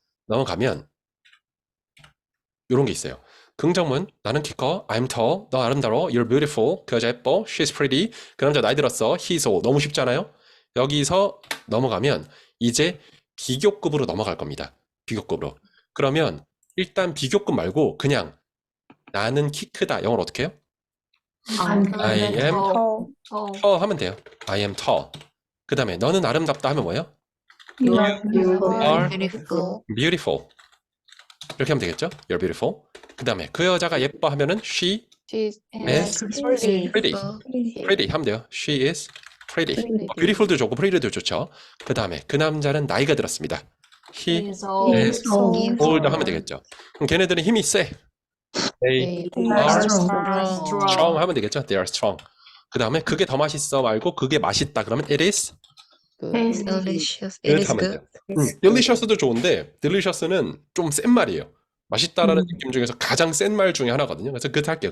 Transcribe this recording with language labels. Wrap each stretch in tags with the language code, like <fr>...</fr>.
<ko>넘어가면 요런 게 있어요. 긍정문 나는 키 커,</ko> <en>I'm tall,</en> <ko>너 아름다워,</ko> <en>you're beautiful,</en> <ko>그 여자 예뻐,</ko> <en>she's pretty,</en> <ko>그 남자 나이 들었어,</ko> <en>he's old.</en> <ko>너무 쉽잖아요? 여기서 넘어가면 이제 비교급으로 넘어갈 겁니다. 비교급으로. 그러면 일단 비교급 말고 그냥 나는 키 크다. 영어로 어떻게 해요?</ko> <en>I am tall</en> <ko>하면 돼요.</ko> <en>I am tall.</en> <ko>그 다음에 너는 아름답다 하면 뭐예요?</ko> <en>You are beautiful. are Beautiful.</en> <ko>beautiful. 이렇게 하면 되겠죠?</ko> <en>You're beautiful.</en> <ko>그 다음에 그 여자가 예뻐 하면은</ko> <en>she is Pretty.</en> <ko>pretty 하면 돼요.</ko> <en>She is pretty.</en> <ko>beautiful도 좋고 pretty도 좋죠. 그 다음에 그 남자는 나이가 들었습니다.</ko> <en>He is old</en> <ko>하면 되겠죠. 그럼 걔네들은 힘이 세.</ko> <en>They are strong</en> <ko>하면 되겠죠.</ko> <en>They are strong.</en> <ko>그 다음에 그게 더 맛있어 말고 그게 맛있다 그러면</ko> <en>it is Delicious. It good is</en> <ko>하면</ko> <en>good.</en> <ko>돼요. delicious도 좋은데 delicious는 좀 센 말이에요. 맛있다라는 느낌 중에서 가장 센 말 중에 하나거든요. 그래서 good 할게요.</ko>